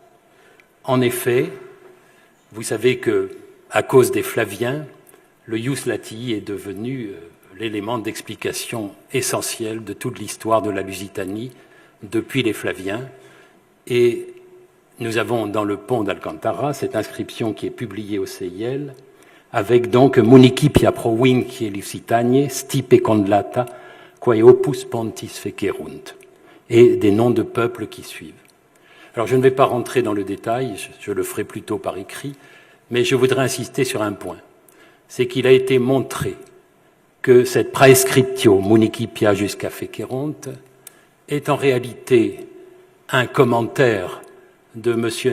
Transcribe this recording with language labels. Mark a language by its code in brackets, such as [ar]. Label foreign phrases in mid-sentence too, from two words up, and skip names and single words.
[fr] En effet, vous savez que, à cause des Flaviens, le [la] ius latii [fr] est devenu l'élément d'explication essentiel de toute l'histoire de la Lusitanie depuis les Flaviens. Et nous avons dans le pont d'Alcantara cette inscription qui est publiée au CIL, avec donc [la] municipia provincie Lusitaniae stipe condlata quae opus pontis fecerunt, [fr] et des noms de peuples qui suivent. Alors je ne vais pas rentrer dans le détail, je le ferai plutôt par écrit, mais je voudrais insister sur un point, c'est qu'il a été montré que cette [la] praescriptio municipia [fr] jusqu'à fecerunt est en réalité un commentaire de M.